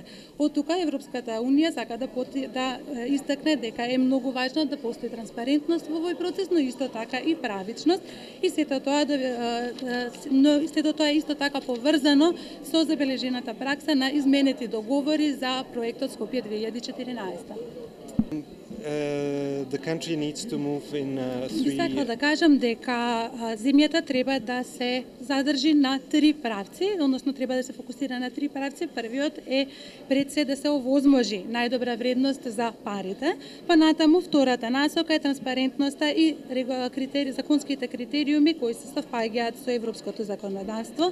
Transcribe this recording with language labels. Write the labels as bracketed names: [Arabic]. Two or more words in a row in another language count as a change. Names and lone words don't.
[Macedonian] Од тука Европската унија сака да истакне дека е многу важно да постои транспарентност во овој процес, но исто така и правичност, и сето тоа е исто така поврзано со забележената пракса на изменети договори за проектот Скопје 2014. [English] The country needs to move in 3 [Macedonian] Сакам да кажам дека земјата треба да се задржи на 3 правци, односно треба да се фокусира на 3 правци. Првиот е пред се да се овозможи најдобра вредност за парите, па натаму втората насока е транспарентноста и законските критериуми кои се совпаѓаат со европското законодавство.